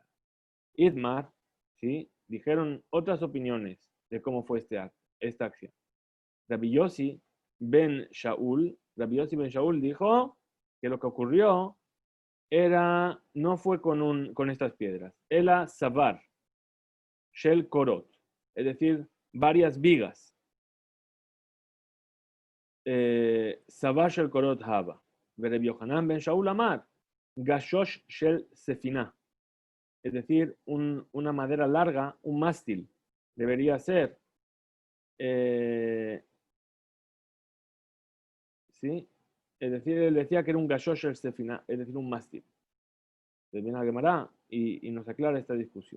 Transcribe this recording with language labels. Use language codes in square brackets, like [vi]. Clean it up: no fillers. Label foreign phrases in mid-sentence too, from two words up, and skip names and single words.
[es] Idmar, ¿sí? Dijeron otras opiniones de cómo fue esta acción. Rabbi Yossi ben Shaul dijo que lo que ocurrió no fue con estas piedras, era [he] סבר, של קורות, [es] es decir, varias vigas. [he] סבר של קורות הבא. רבי יוחנן בן שאול אמר, גשוש של ספינה, [es] es decir, una madera larga, un mástil, debería ser. ¿Sí? Es decir, él decía que era un [he] גשוש אל ספינה, [es] es decir, un mástil. Entonces viene a Gemara y nos aclara esta discusión.